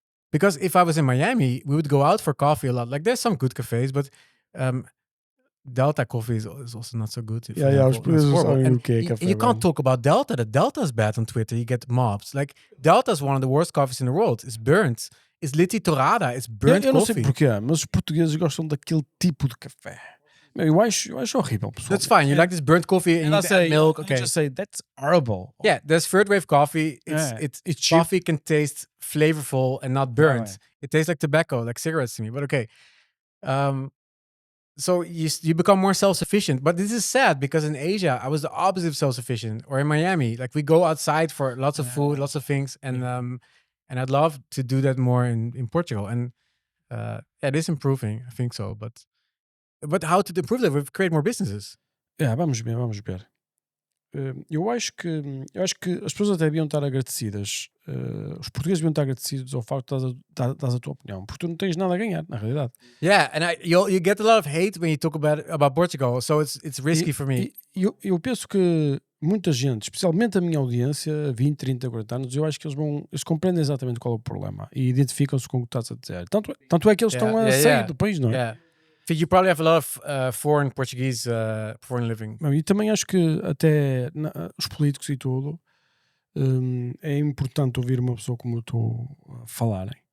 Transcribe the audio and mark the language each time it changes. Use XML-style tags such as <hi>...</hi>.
<en>Because if I was in Miami, we would go out for coffee a lot. Like there's some good cafes, but Delta coffee is also not so good. You can't talk about Delta. The Delta is bad on Twitter. You get mobs. Like Delta is one of the worst coffees in the world. It's burnt. It's</en> <pt>liti torrada.</pt> <en>It's burnt coffee.</en> <pt>Eu não sei porquê, mas os portugueses gostam daquele tipo de café. Eu acho horrível, pessoal.</pt> <en>That's fine. You like this burnt coffee and you add milk. Okay. I just say that's horrible. Yeah, there's third wave coffee. It's coffee can taste flavorful and not burnt. Right. It tastes like tobacco, like cigarettes to me. But okay. So you become more self-sufficient. But this is sad because in Asia, I was the opposite of self-sufficient. Or in Miami, like we go outside for lots of food, lots of things. And I'd love to do that more in Portugal. And it is improving. I think so. But how to improve that? We create more businesses.</en> <pt>Vamos ver. Eu acho que as pessoas até deviam estar agradecidas. Os portugueses deviam estar agradecidos ao facto de dar a tua opinião, porque tu não tens nada a ganhar, na realidade.</pt> <en>Yeah, and you get a lot of hate when you talk about Portugal, so it's risky for me.</en> <pt>Eu penso que muita gente, especialmente a minha audiência, 20, 30, 40 anos, eu acho que eles compreendem exatamente qual é o problema e identificam-se com o que estás a dizer. Tanto é que eles estão a sair do país, não é?</pt> <en>Yeah. I think you probably have a lot of foreign Portuguese, foreign living.</en> <pt>E também acho que até os políticos e tudo, é importante ouvir uma pessoa como eu estou a falar.</pt>